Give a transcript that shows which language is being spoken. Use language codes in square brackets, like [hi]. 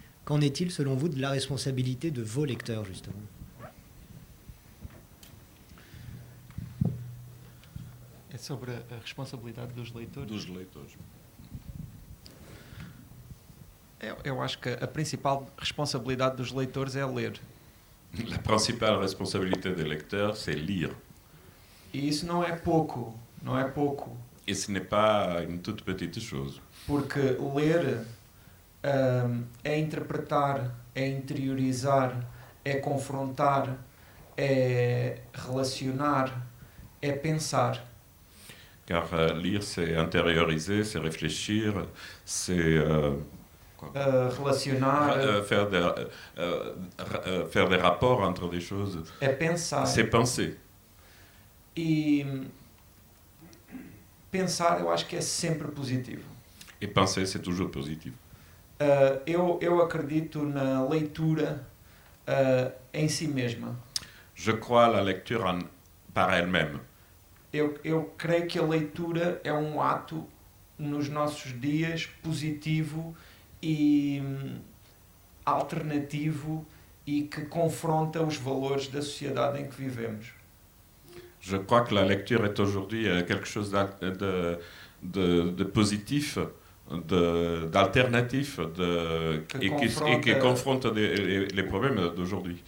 [fr] Qu'en est-il, selon vous, de la responsabilité de vos lecteurs, justement ? [pt] É sobre a responsabilidade dos leitores. Dos leitores. Eu acho que a principal responsabilidade dos leitores é ler. [fr] La principale responsabilité des lecteurs, c'est lire. [pt] E isso não é pouco, não é pouco. [fr] Et ce n'est pas une toute petite chose. [pt] Porque ler é interpretar, é interiorizar, é confrontar, é relacionar, é pensar. [fr] Car lire, c'est intérioriser, c'est réfléchir, c'est [pt] relacionar, [fr] faire des rapports entre des choses. [pt] É pensar. [fr] C'est penser. [pt] E pensar, eu acho que é sempre positivo. [fr] Et penser, c'est toujours positif. [pt] Eu acredito na leitura em si mesma. [fr] Je crois à la lecture par elle-même. [pt] Eu creio que a leitura é um ato nos nossos dias positivo e alternativo e que confronta os valores da sociedade em que vivemos. [fr] Je crois que la lecture est aujourd'hui quelque chose de positif, d'alternatif et qui confronte les problèmes d'aujourd'hui.